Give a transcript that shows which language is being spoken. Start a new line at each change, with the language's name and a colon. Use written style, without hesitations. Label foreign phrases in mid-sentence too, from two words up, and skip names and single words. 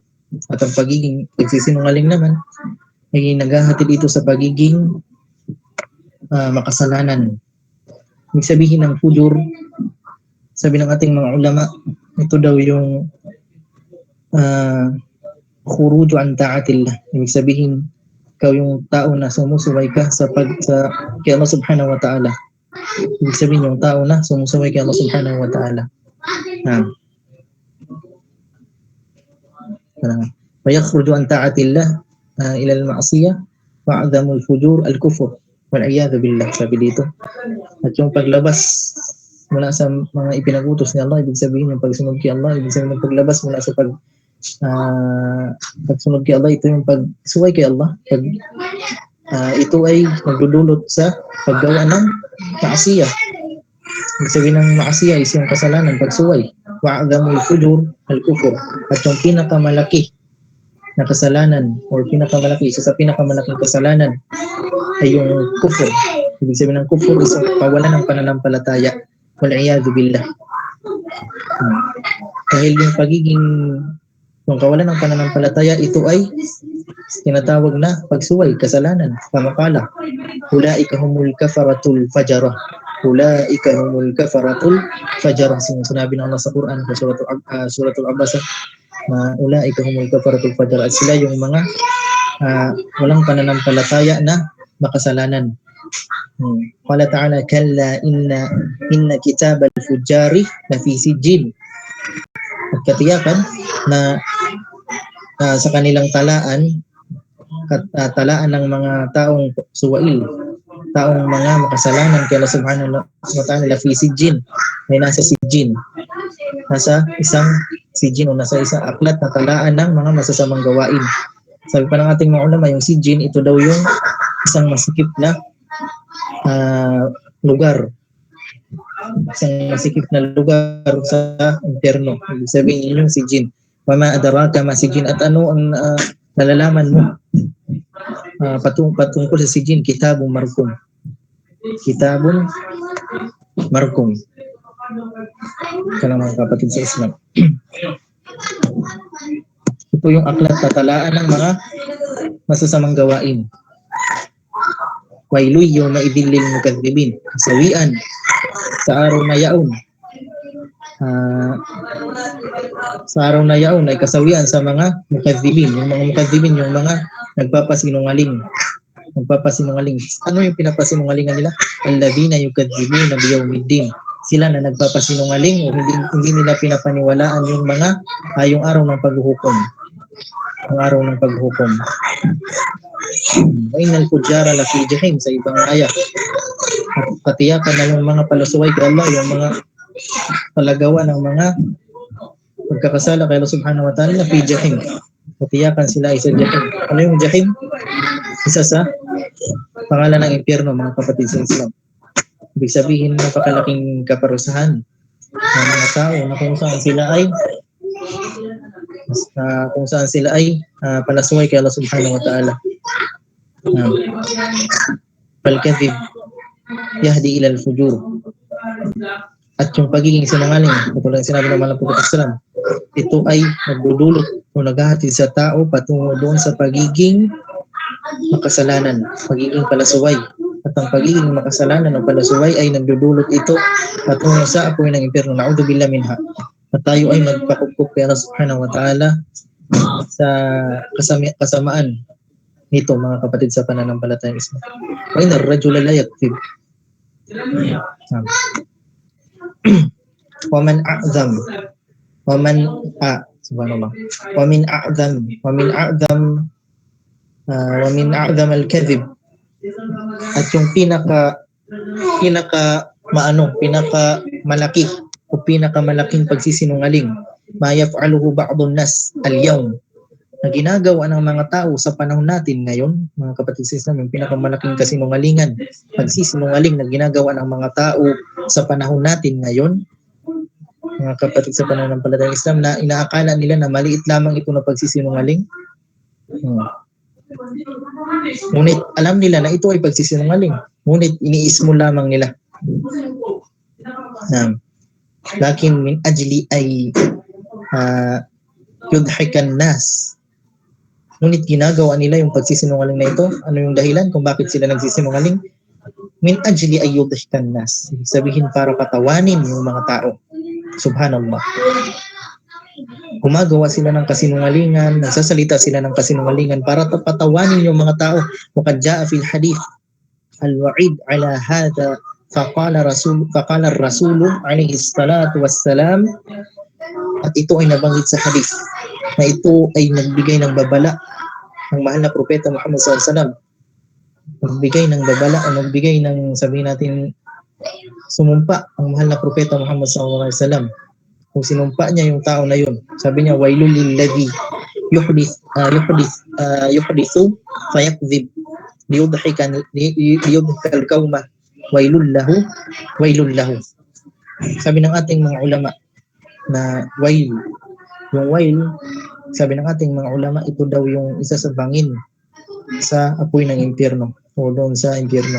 Filipino: At ang pagiging pagsisinungaling naman ay naghahatid dito sa pagiging makasalanan. Ibig sabihin ng fujur, sabi ng ating mga ulama, ito daw yung
Arabic: خروج عن طاعة الله.
Filipino: Ibig sabihin, ikaw yung tao na sumusuway ka kay Allah
Arabic: سبحانه وتعالى.
Filipino: Ibig sabihin yung tao na sumusuway kay Allah
Arabic: سبحانه وتعالى. فيخرج عن طاعة الله إلى المعصية وأعظم الفجور الكفر والعياذ بالله,
Filipino: sabi dito. At yung paglabas mula sa mga ipinagutos ni Allah, ibig sabihin yung pagsunod kay Allah, ibig sabihin yung paglabas mula sa pagsunod kay Allah, ito yung pagsuway kay Allah. Ito ay magdudulot sa paggawa ng maasiyah. Ibig sabihin ng maasiyah is yung kasalanan, pagsuway.
Arabic: وأعظم الفجور الكفر.
Filipino: At yung pinakamalaki na kasalanan or isa sa pinakamalaking kasalanan ay yung kufur. Ibig sabihin ng kufur is pawalan ng pananampalataya.
Arabic: والعياذ بالله.
Filipino: Dahil yung kawalan ng pananampalataya, ito ay tinatawag na pagsuway, kasalanan, pamakala.
Arabic: أولئك هم الكفرة الفجرة أولئك هم الكفرة الفجرة.
Filipino: Sinabi ng Allah sa Quran sa suratul Abasa,
Arabic: أولئك هم الكفرة الفجرة.
Filipino: At sila yung mga walang pananampalataya na makasalanan.
Arabic: قال تعالى كلا إن كتاب الفجار لفي سجين.
Filipino: At katiyakan na sa kanilang talaan ng mga taong suwail, taong mga makasalanan kay Allah
Arabic: سبحانه وتعالى, لفي سجين,
Filipino: ay nasa sijjin, nasa isang sijjin o nasa isang aklat na talaan ng mga masasamang gawain. Sabi pa ng ating mga ulama, yung sijjin, ito daw yung isang masikip na lugar, isang masikip na lugar sa impyerno. Ibig sabihin yung sijjin.
Arabic: وما أدراك ما سجين.
Filipino: At ano ang nalalaman mo patungkol sa sijjin?
Arabic: كتاب مرقوم كتاب مرقوم.
Filipino: Kaya mga kapatid sa Islam, ito yung aklat tatalaan ng mga masasamang gawain.
Arabic: ويل يومئذ للمكذبين.
Filipino: Sawian sa araw na yaon. Sa araw na yaon ay kasawian sa mga mukadzibin. Yung mga mukadzibin, yung mga nagpapasinungaling. Ano yung pinapasinungalingan nila?
Arabic: الذين يكذبون بيوم الدين.
Filipino: Sila na nagpapasinungaling o hindi nila pinapaniwalaan yung araw ng paghuhukom. Ang araw ng paghuhukom.
Arabic: إن الفجار لفي جحيم,
Filipino: sa ibang ayat. At katiyakan na yung mga palasuway kay Allah, yung mga palagawa ng mga pagkakasala kay Allah
Arabic: سبحانه وتعالى, لفي جحيم.
Filipino: Katiyakan sila ay sa jahim. Ano yung jahim? Isa sa pangalan ng impyerno, mga kapatid sa Islam. Ibig sabihin, napakalaking kaparusahan ng mga tao na kung saan sila ay palasuway kay Allah
Arabic: سبحانه وتعالى. فالكذب يهدي إلى الفجور.
Filipino: At yung pagiging sinungaling, katulad ng sinabi ng Malang Prophet Islam, ito ay nagdudulot o naghahatid sa tao patungo doon sa pagiging makasalanan, pagiging palasuway. At ang pagiging makasalanan o palasuway ay nagdudulot ito patungo sa apoy ng impyerno.
Arabic: نعوذ بالله منها.
Filipino: At tayo ay magpakupkup kay Allah
Arabic: سبحانه وتعالى
Filipino: sa kasamaan nito, mga kapatid sa pananampalatayang Islam.
Arabic: وإن الرجل ليكذب. ومن أعظم الكذب At yung pinaka malaki o pinakamalaking pagsisinungaling, ما يفعله بعض الناس اليوم,
Filipino: na ginagawa ng mga tao sa panahon natin ngayon, mga kapatid sa Islam, yung pinakamalaking kasinungalingan, pagsisinungaling na ginagawa ng mga tao sa panahon natin ngayon, mga kapatid sa pananampalatayang Islam, na inaakala nila na maliit lamang ito na pagsisinungaling. Ngunit alam nila na ito ay pagsisinungaling, ngunit iniismo lamang nila.
Arabic: لكن من أجل أن يضحك الناس,
Filipino: ngunit ginagawa nila yung pagsisinungaling na ito. Ano yung dahilan kung bakit sila nagsisinungaling?
Arabic: من أجل أن يضحك الناس,
Filipino: sabihin para patawanin yung mga tao. Subhanallah. Gumagawa sila ng kasinungalingan, nagsasalita sila ng kasinungalingan para patawanin yung mga tao.
Arabic: وقد جاء في الحديث الوعيد على هذا فقال الرسول عليه الصلاة والسلام,
Filipino: at ito ay nabanggit sa hadith na ito ay nagbigay ng babala ng mahal na propeta Muhammad
Arabic: صلى الله عليه وسلم.
Filipino: Nagbigay ng babala o nagbigay ng, sabihin natin, sumumpa ang mahal na propeta Muhammad
Arabic: صلى الله عليه وسلم.
Filipino: Kung sinumpa niya yung tao na yun, sabi niya,
Arabic: ويل للذي يحدث فيكذب ليضحك القوم ويل له.
Filipino: Sabi ng ating mga ulama na wail, yung wail, sabi ng ating mga ulama, ito daw yung isa sa bangin sa apoy ng impyerno o doon sa impyerno.